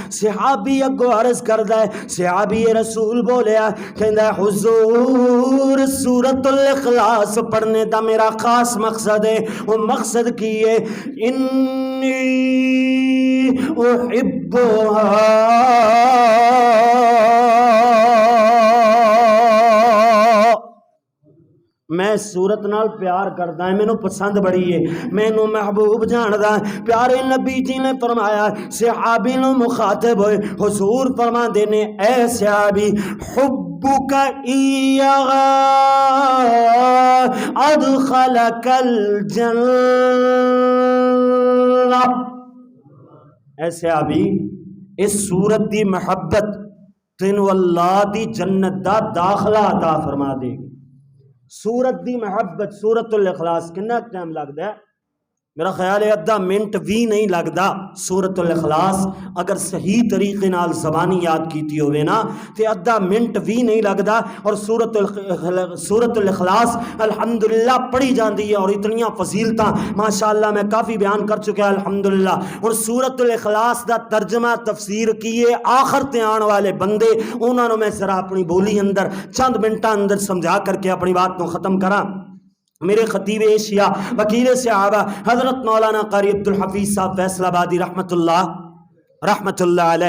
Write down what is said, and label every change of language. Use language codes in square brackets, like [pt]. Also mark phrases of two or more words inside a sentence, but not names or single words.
[pa] صحابی اگو عرض کردا ہے، صحابی رسول بولیا، کہندا ہے حضور سورۃ الاخلاص پڑھنے دا میرا خاص مقصد ہے، وہ مقصد کی ہے [ar] انی احبها، [pa] میں سورت نال پیار کردا ہے، مینوں پسند بڑی ہے، مینوں محبوب جاندا ہے۔ پیارے نبی جی نے فرمایا، صحابی نو مخاطب ہوئے، حضور فرماندے نے اے صحابی [ar] حبک ایہا ادخلک الجنہ، [pa] اے صحابی اس سورت دی محبت تینو اللہ دی جنت دا داخلہ عطا فرما دے گی۔ سورت دی محبت، سورت الاخلاص کنا ٹائم لگتا ہے؟ میرا خیال ہے ادھا منٹ بھی نہیں لگتا۔ سورت الاخلاص اگر صحیح طریقے نال زبانی یاد کیتی ہوئے نا تے ادھا منٹ بھی نہیں لگتا، اور سورت الاخلاص الحمدللہ پڑھی جاندی ہے، اور اتنیاں فضیلتاں ماشاءاللہ میں کافی بیان کر چکا ہے الحمدللہ۔ اور سورت الاخلاص دا ترجمہ تفسیر کیے آخر تے آن والے بندے، انہوں نے میں ذرا اپنی بولی اندر چند منٹاں اندر سمجھا کر کے اپنی بات کو ختم کراں۔ میرے خطیب ایشیا وکیل صحابہ حضرت مولانا قاری عبدالحفیظ صاحب فیصل آبادی [ar] رحمت اللہ علیہ،